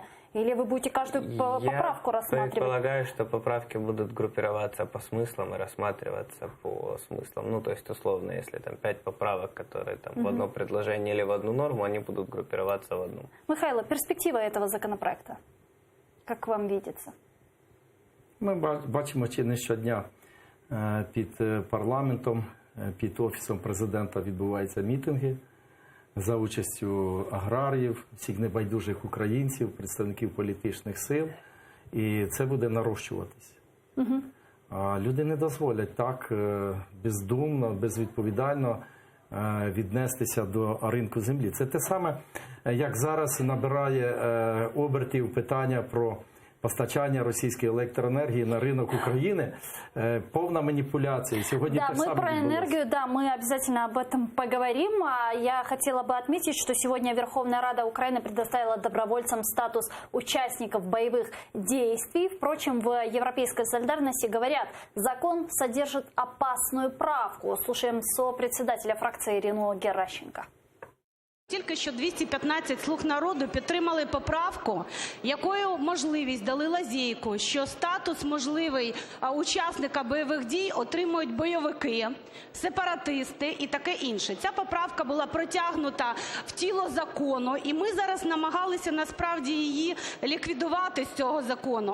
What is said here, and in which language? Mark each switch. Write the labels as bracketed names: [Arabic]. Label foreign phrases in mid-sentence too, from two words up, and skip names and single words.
[Russian] Или вы будете каждую поправку рассматривать? Я предполагаю, что поправки будут группироваться по смыслам и рассматриваться по смыслам. Ну, то есть, условно, если там 5 поправок, которые там в одно предложение или в одну норму, они будут группироваться в одну. Михайло, перспектива этого законопроекта, как вам видится? [Ukrainian] Ми бачимо чи не щодня під парламентом, під Офісом президента відбуваються мітинги за участю аграріїв, всіх небайдужих українців, представників політичних сил. І це буде нарощуватись. А люди не дозволять так бездумно, безвідповідально віднестися до ринку землі. Це те саме, як зараз набирає обертів питання про постачання російської електроенергії на ринок України. [Russian] Повна манипуляция. Сегодня Да, мы про энергию, да, мы обязательно об этом поговорим. Я хотела бы отметить, что сегодня Верховная Рада Украины предоставила добровольцам статус участников боевых действий. Впрочем, в Европейской солидарности говорят, закон содержит опасную правку. Слушаем сопредседателя фракции Ирину Геращенко. [Ukrainian] Тільки що 215 «Слуг народу» підтримали поправку, якою можливість дали лазейку, що статус можливий учасника бойових дій отримують бойовики, сепаратисти і таке інше. Ця поправка була протягнута в тіло закону, і ми зараз намагалися насправді її ліквідувати з цього закону.